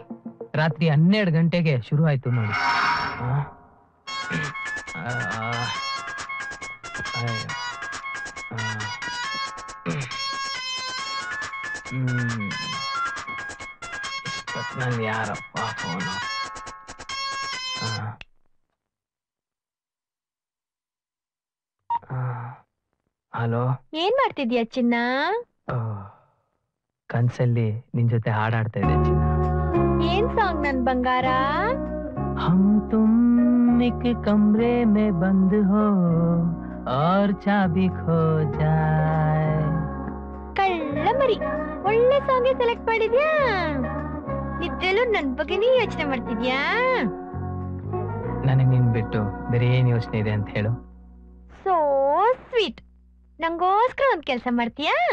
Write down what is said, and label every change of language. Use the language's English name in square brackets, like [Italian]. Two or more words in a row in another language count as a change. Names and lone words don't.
[Kannada] ರಾತ್ರಿ 12 ಗಂಟೆಗೆ ಶುರು ಆಯ್ತು ನೋಡಿ. ಇಷ್ಟೊತ್ತಿನಲ್ಲಿ ಯಾರಪ್ಪ ಫೋನು? ಹಲೋ, ಏನ್ ಮಾಡ್ತಿದ್ಯಾ ಚಿನ್ನ? ಕನ್ಸಲ್ಲಿ ನಿನ್ ಜೊತೆ ಹಾಡಾಡ್ತಾ ಇದೆ ಚಿನ್ನ. ಏನ್ ಸಾಂಗ್ ನನ್ ಬಂಗಾರ? [Hindi] हम तुम एक कमरे में बंद हो और चाबी खो जाए. [Kannada] ಕಳ್ಳ ಮರಿ, ಒಳ್ಳೆ [English] song select [Kannada] ಮಾಡಿದ್ಯಾ. ನಿದ್ದೆಲ್ಲೂ ನನ್ ಬಗ್ಗೆನೇ ಯೋಚನೆ ಮಾಡ್ತಿದ್ಯಾ? ನನಗೆ ನಿನ್ ಬಿಟ್ಟು ಬೇರೆ ಏನ್ ಯೋಚನೆ ಇದೆ ಅಂತ ಹೇಳು. [English] so sweet. [Kannada] ನಂಗೋಸ್ಕರ ಒಂದ್ ಕೆಲ್ಸ ಮಾಡ್ತೀಯಾ?